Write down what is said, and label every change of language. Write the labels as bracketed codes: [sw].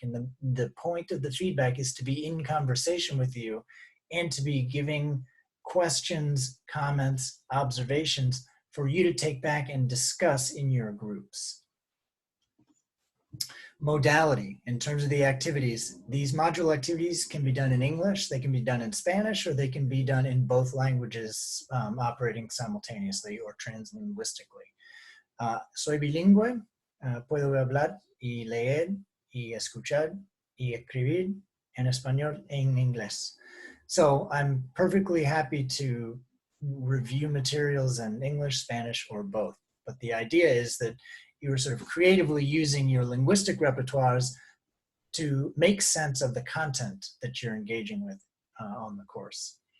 [en] And the point of the feedback is to be in conversation with you and to be giving questions, comments, observations for you to take back and discuss in your groups. Modality, in terms of the activities, these module activities can be done in English, they can be done in Spanish, or they can be done in both languages operating simultaneously or translinguistically. [es] Soy bilingüe, puedo hablar y leer y escuchar y escribir en español e en inglés. [en] So I'm perfectly happy to review materials in English, Spanish, or both. But the idea is that you're sort of creatively using your linguistic repertoires to make sense of the content that you're engaging with on the course.